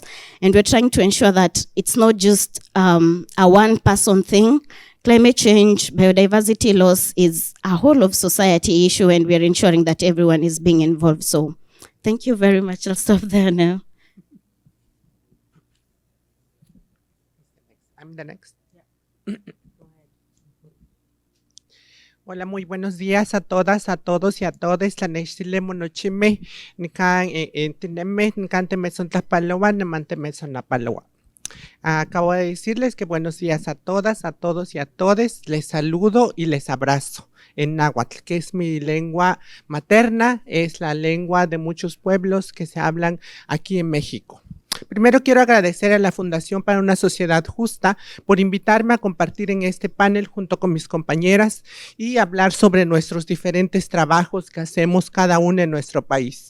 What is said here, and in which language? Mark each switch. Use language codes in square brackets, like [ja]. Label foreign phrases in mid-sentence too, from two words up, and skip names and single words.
[en] And we're trying to ensure that it's not just a one-person thing. Climate change, biodiversity loss is a whole of society issue, and we're ensuring that everyone is being involved. So thank you very much. I'll stop there now. I'm the next. Yeah. [es] Hola, muy buenos días a todas, a todos y a todes. [nah] Tlanextile monochime, nikan tineme, nikan temeson tlapaloa, neman temeson napaloa. [es] Acabo de decirles que buenos días a todas, a todos y a todes. Les saludo y les abrazo en náhuatl, que es mi lengua materna, es la lengua de muchos pueblos que se hablan aquí en México. Primero quiero agradecer a la Fundación para una Sociedad Justa por invitarme a compartir en este panel junto con mis compañeras y hablar sobre nuestros diferentes trabajos que hacemos cada uno en nuestro país.